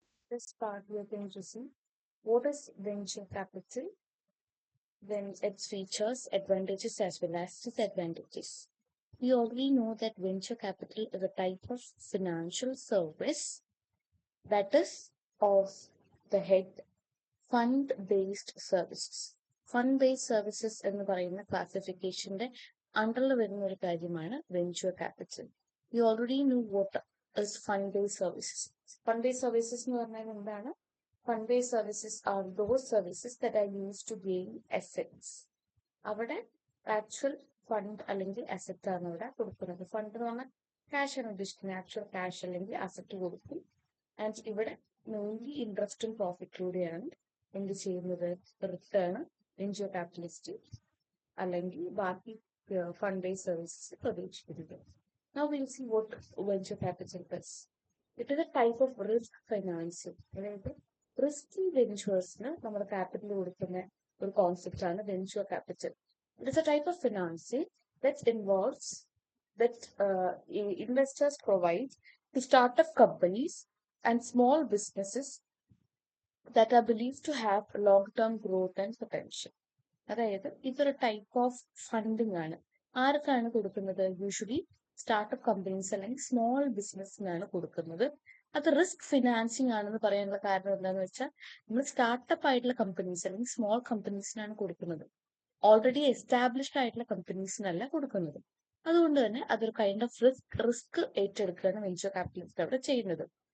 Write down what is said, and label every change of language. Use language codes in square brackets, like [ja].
[en] This part we are going to see what is venture capital, then its features, advantages as well as disadvantages. We already know that venture capital is a type of financial service that is of the head fund-based services. [ml] Fund based services എന്ന് പറയുന്ന ക്ലാസിഫിക്കേഷന്റെ അണ്ടറിൽ വരുന്ന ഒരു കാര്യമാണ് venture capital. [en] You already know what is fund based services. Fund based services [ml] എന്ന് പറഞ്ഞാൽ എന്താണ്? [en] Fund based services are those services that are use to gain assets. [ml] അവിടെ ആക്ച്വൽ ഫണ്ട് അല്ലെങ്കിൽ അസറ്റ് ആണ് അവിടെ കൊടുക്കുന്നത്. ഫണ്ട് എന്ന് പറഞ്ഞാൽ ക്യാഷ് ആണ് ഉദ്ദേശിക്കുന്നത്. ആക്ച്വൽ ക്യാഷ് അല്ലെങ്കിൽ അസറ്റ് കൊടുക്കും. ആൻഡ് ഇവിടെ മെയിൻലി ഇൻട്രസ്റ്റും പ്രോഫിറ്റിലൂടെയാണ് എന്ത് ചെയ്യുന്നത്? റിട്ടേൺ വെഞ്ചർ ക്യാപിറ്റലിസ്റ്റ് അല്ലെങ്കിൽ ബാക്കി ഫണ്ട് ബേസ്ഡ് സർവീസസ് പ്രതീക്ഷിക്കുന്നത്. [en] Now we'll see what venture capital is. It is a type of risk financing. [ml] അതായത് റിസ്കി വെഞ്ചേഴ്സിന് നമ്മൾ ക്യാപിറ്റൽ കൊടുക്കുന്ന ഒരു കോൺസെപ്റ്റ് ആണ് venture capital. [en] It is a type of financing that involves that investors provide to startup companies and small businesses that are believed to have long-term growth and potential. [ml] അതായത് ഇതൊരു type of funding ആണ്. ആർക്കാണ് കൊടുക്കുന്നത്? Usually startup companies അല്ലെങ്കിൽ small ബിസിനസ്സിനാണ് കൊടുക്കുന്നത്. അത് risk financing ആണെന്ന് പറയാനുള്ള കാരണം എന്താണെന്ന് വെച്ചാൽ നമ്മൾ സ്റ്റാർട്ടപ്പ് ആയിട്ടുള്ള കമ്പനീസ് അല്ലെങ്കിൽ സ്മോൾ കമ്പനീസിനാണ് കൊടുക്കുന്നത്. ഓൾറെഡി എസ്റ്റാബ്ലിഷ്ഡ് ആയിട്ടുള്ള കമ്പനീസിനല്ല കൊടുക്കുന്നത്. അതുകൊണ്ട് തന്നെ അതൊരു kind of risk ഏറ്റെടുക്കുകയാണ് venture capitalist അവിടെ ചെയ്യുന്നത്.